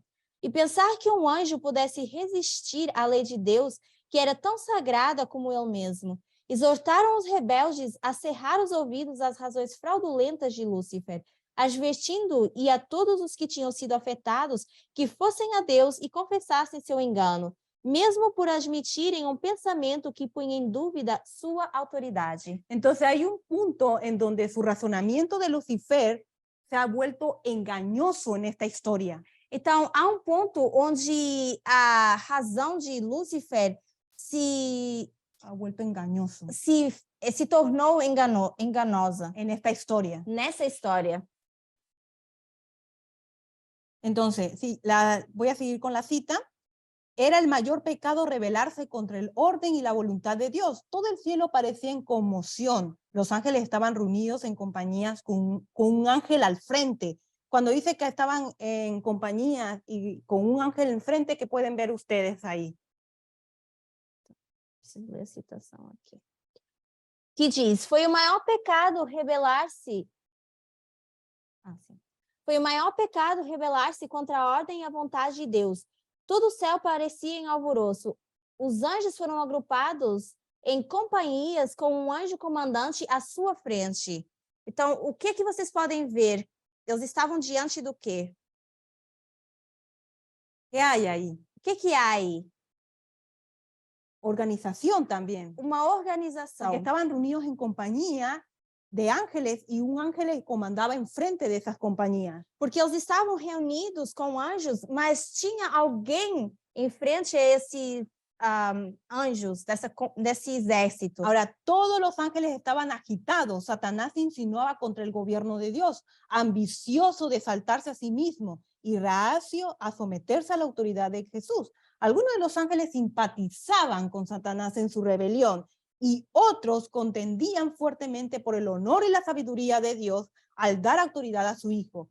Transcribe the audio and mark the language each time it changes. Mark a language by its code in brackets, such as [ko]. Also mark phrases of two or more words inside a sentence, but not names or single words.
[pt] E pensar que um anjo pudesse resistir à lei de Deus, que era tão sagrada como ele mesmo. Exortaram os rebeldes a cerrar os ouvidos às razões fraudulentas de Lúcifer, advertindo e a todos os que tinham sido afetados que fossem a Deus e confessassem seu engano, mesmo por admitirem [es] un pensamiento que ponía en duda su autoridad. Entonces hay un punto en donde su razonamiento de Lucifer se ha vuelto engañoso en esta historia. [pt] Então, há ponto onde a razão de Lúcifer se [es] ha vuelto engañoso. [pt] Se tornou enganosa. [es] En esta historia. [pt] Nessa história. [es] Entonces, voy a seguir con la cita. Era el mayor pecado rebelarse contra el orden y la voluntad de Dios. Todo el cielo parecía en conmoción. Los ángeles estaban reunidos en compañías con un ángel al frente. Cuando dice que estaban en compañía y con un ángel enfrente, ¿qué pueden ver ustedes ahí? [pt] Preciso ler a citação aqui. Que diz, foi o maior pecado rebelar-se. Foi o maior pecado rebelar-se contra a ordem e a vontade de Deus. Todo o céu parecia em alvoroço. Os anjos foram agrupados em companhias com um anjo comandante à sua frente. Então, o que vocês podem ver? Eles estavam diante do quê? [es] ¿Qué hay ahí? [pt] O que há aí? [es] Organización también. [pt] Uma organização. [es] Porque estaban reunidos en compañía de ángeles y un ángel comandaba enfrente de esas compañías. [pt] Porque eles estavam reunidos com anjos, mas tinha alguém em frente a esses anjos, desse exército. [es] Ahora, todos los ángeles estaban agitados. Satanás insinuaba contra el gobierno de Dios, ambicioso de exaltarse a sí mismo y reacio a someterse a la autoridad de Jesús. Algunos de los ángeles simpatizaban con Satanás en su rebelión y otros contendían fuertemente por el honor y la sabiduría de Dios al dar autoridad a su Hijo.